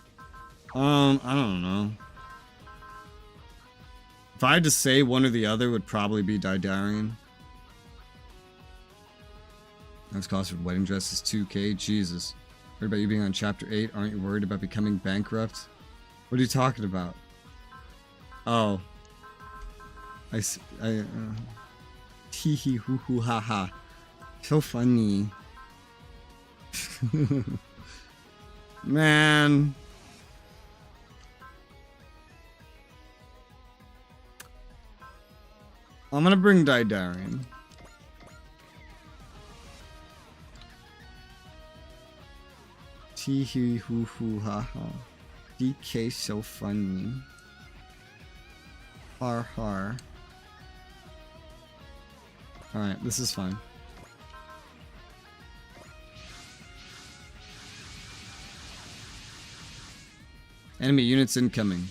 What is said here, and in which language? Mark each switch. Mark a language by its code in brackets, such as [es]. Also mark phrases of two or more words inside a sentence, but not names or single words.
[en] I don't know. If I had to say one or the other, would probably be Didarian. Next cost for wedding dress is 2K. Jesus. Worried about you being on chapter 8? Aren't you worried about becoming bankrupt? What are you talking about? Oh. Hee hee hoo hoo ha ha. So funny. Man. I'm gonna bring Didarian. Tee hee hoo hoo ha ha. DK so funny. Har har. Alright, this is fine. Enemy units incoming.